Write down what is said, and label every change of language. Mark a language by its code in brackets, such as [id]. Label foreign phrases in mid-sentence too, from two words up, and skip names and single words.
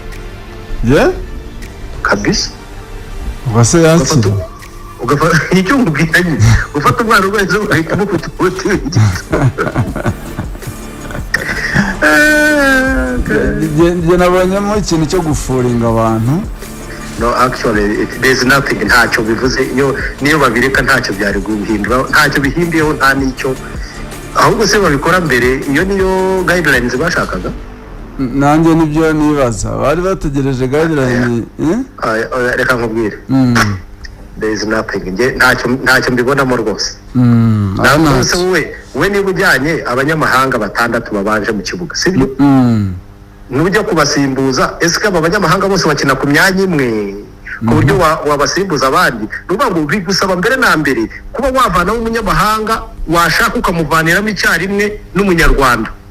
[rw] Kabisa. Wase yakira. Ugafata icyo ngubwiranye. Ufata umwana urwaye inzoka ukamuha umuti w'igituntu. Je nabonyemo ikintu cyo gufuringa abantu. [en] No, actually there's nothing, [rw] ntacyo bivuze. Niyo babireka ntacyo byari guhindura, ntacyo bihindiyeho, nta nicyo. Ahubwo se babikora mbere, iyo niyo guidelines bashakaga. Nanjye nibyo nibaza, bari bategereje guidelines. Reka nkubwire. [en] There is nothing. [rw] Ntacyo mbibonamo rwose. Nawe we niba ujyanye abanyamahanga batandatu babanje mu kibuga, sibyo? Nujya kubasimbuza, ese aba banyamahanga bose bakina ku myanya imwe ku buryo wabasimbuza abandi? Nuba ngo bigusaba mbere na mbere kuba wavana umunyamahanga washaka ukamuvaniramo icyarimwe n'umunyarwanda.